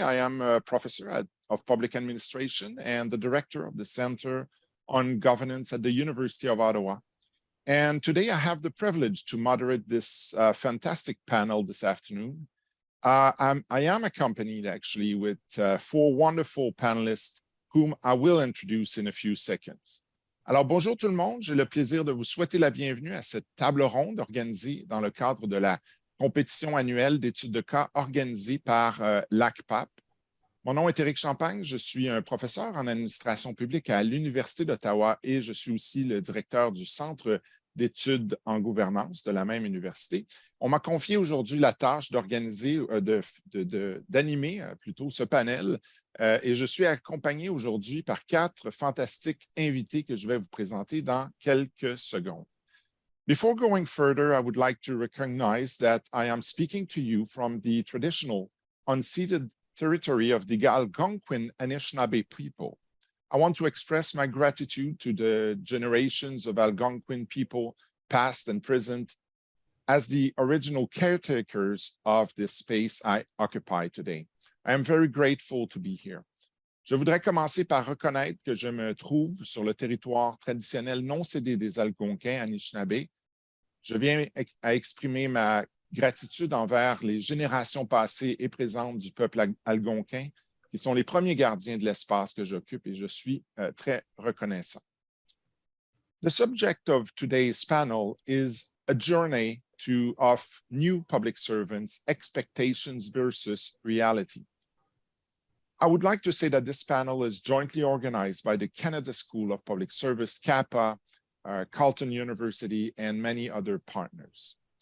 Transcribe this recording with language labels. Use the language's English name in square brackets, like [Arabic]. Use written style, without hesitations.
[English] I am a professor of public administration and the director of the Center on Governance at the University of Ottawa. And today I have the privilege to moderate this fantastic panel this afternoon. I am accompanied actually with four wonderful panelists whom I will introduce in a few seconds. [French] Alors, bonjour tout le monde. J'ai le plaisir de vous souhaiter la bienvenue à cette table ronde organisée dans le cadre de la compétition annuelle d'études de cas organisée par l'ACPAP. Mon nom est Éric Champagne. Je suis un professeur en administration publique à l'Université d'Ottawa et je suis aussi le directeur du Centre d'études en gouvernance de la même université. On m'a confié aujourd'hui la tâche d'organiser, d'animer plutôt ce panel et je suis accompagné aujourd'hui par quatre fantastiques invités que je vais vous présenter dans quelques secondes. [English] Before going further, I would like to recognize that I am speaking to you from the traditional unceded territory of the Algonquin Anishinaabe people. I want to express my gratitude to the generations of Algonquin people, past and present, as the original caretakers of this space I occupy today. I am very grateful to be here. [French] Je voudrais commencer par reconnaître que je me trouve sur le territoire traditionnel non cédé des Algonquins Anishinaabe. Je viens à exprimer ma gratitude envers les générations passées et présentes du peuple algonquin, qui sont les premiers gardiens de l'espace que j'occupe et je suis très reconnaissant. [English] The subject of today's panel is a journey of new public servants, expectations versus reality. I would like to say that this panel is jointly organized by the Canada School of Public Service, CAPA, Carleton University, and many other partners.